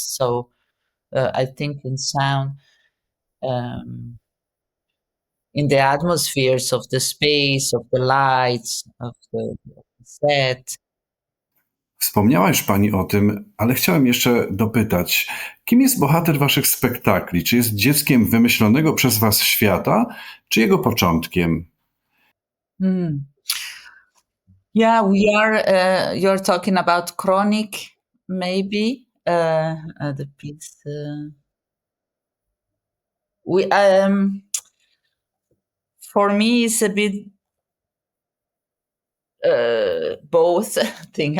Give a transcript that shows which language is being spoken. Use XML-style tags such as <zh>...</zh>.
<en>So I think in sound, um, in the atmospheres of the space, of the lights, of the set.</en> <pl>Wspomniałaś pani o tym, ale chciałem jeszcze dopytać, kim jest bohater waszych spektakli? Czy jest dzieckiem wymyślonego przez was świata, czy jego początkiem?</pl> <en>Yeah, we are. You're talking about Chronic, maybe the piece. We For me, it's a bit both thing.</en>